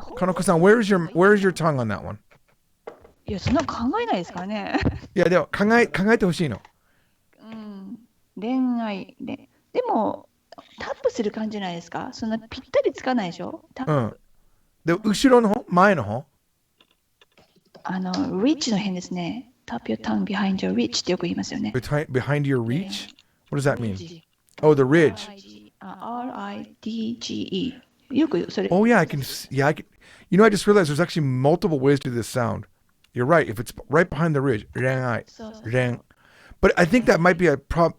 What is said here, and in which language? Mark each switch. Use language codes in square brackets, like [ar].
[en] Kanoko-san, where is your tongue on that one? [ja] いや、そんなの考えないですからね。いや、でも考えてほしいの。うん。恋愛で。でも、タップする感じじゃないですか。そんなぴったりつかないでしょ。タップ。で、後ろの方前の方 reach の辺ですね。 [en] Tap your tongue behind your reach [ja] ってよく言いますよね。 [en] Behind your reach? What does that mean? Oh, the ridge. R-I-D-G-E. [ja] よくそれ。 [en] Oh, yeah, I can. I just realized there's actually multiple ways to do this sound. You're right. If it's right behind the ridge, reng. But I think that might be a problem.